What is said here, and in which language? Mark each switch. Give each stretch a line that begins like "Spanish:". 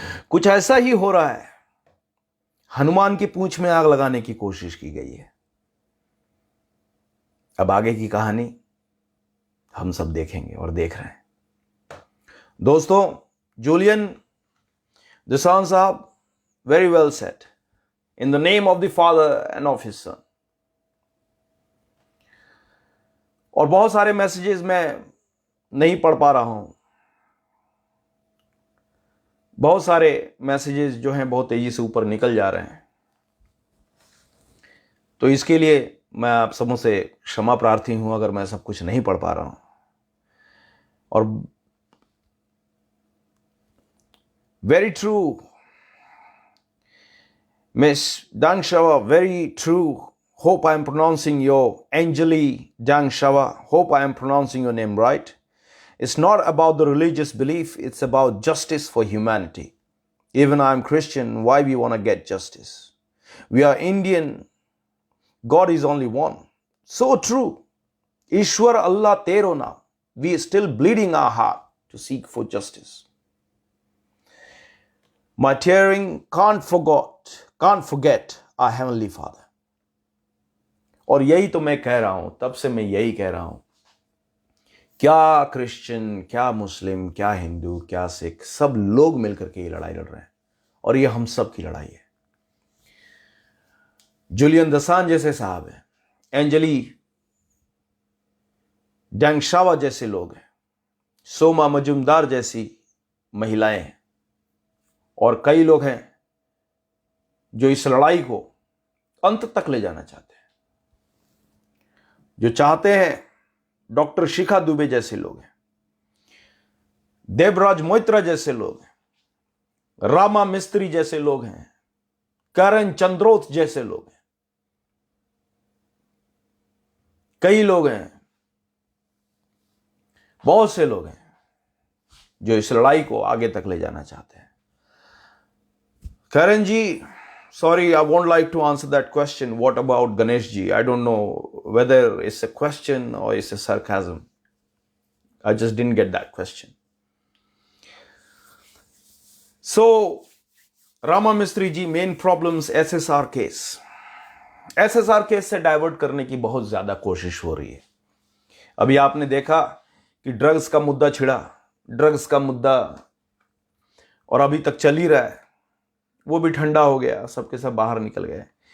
Hindi: कुछ ऐसा ही हो रहा है। हनुमान की पूंछ में आग लगाने की कोशिश की गई है। अब आगे की कहानी हम सब देखेंगे और देख रहे हैं। दोस्तों, जूलियन दुसान साहब,
English: very well said. In the name of the Father and of His Son.
Hindi: और बहुत सारे मैसेजेस मैं नहीं पढ़ पा रहा हूं। बहुत सारे मैसेजेस जो हैं बहुत तेजी से ऊपर निकल जा रहे हैं, तो इसके लिए मैं आप सबों से क्षमा प्रार्थी हूं अगर मैं सब कुछ नहीं पढ़ पा रहा हूं।
English: और very true, Miss Dang Shava, very true. Hope I am pronouncing your Anjali Dang Shava. Hope I am pronouncing your name right. It's not about the religious belief. It's about justice for humanity. Even I am Christian. Why we want to get justice? We are Indian. God is only one. So true.
Hindi: Ishwar Allah Tero Naam.
English: We are still bleeding our heart to seek for justice. My tearing can't forget our Heavenly Father.
Hindi: और यही तो मैं कह रहा हूं, तब से मैं यही कह रहा हूं। क्या क्रिश्चियन, क्या मुस्लिम, क्या हिंदू, क्या सिख, सब लोग मिलकर के ये लड़ाई लड़ रहे हैं और ये हम सब की लड़ाई है। जूलियन दसान जैसे साहब हैं, एंजली डैंगशावा जैसे लोग हैं, सोमा मजुमदार जैसी महिलाएं हैं और कई लोग हैं जो इस लड़ाई को अंत तक ले जाना चाहते हैं, जो चाहते हैं डॉक्टर शिखा दुबे जैसे लोग हैं, देवराज मोइत्रा जैसे लोग हैं, रामा मिस्त्री जैसे लोग हैं, करण चंद्रोत जैसे लोग हैं। कई लोग हैं, बहुत से लोग हैं जो इस लड़ाई को आगे तक ले जाना चाहते हैं। करण जी,
English: sorry, I won't like to answer that question. What about Ganesh ji? I don't know whether it's a question or it's a sarcasm. I just didn't get that question. So,
Hindi: Rama मिस्त्री जी, main problems SSR case. SSR case से divert करने की बहुत ज्यादा कोशिश हो रही है। अभी आपने देखा कि ड्रग्स का मुद्दा छिड़ा, ड्रग्स का मुद्दा और अभी तक चल ही रहा है, वो भी ठंडा हो गया, सबके सब बाहर निकल गए।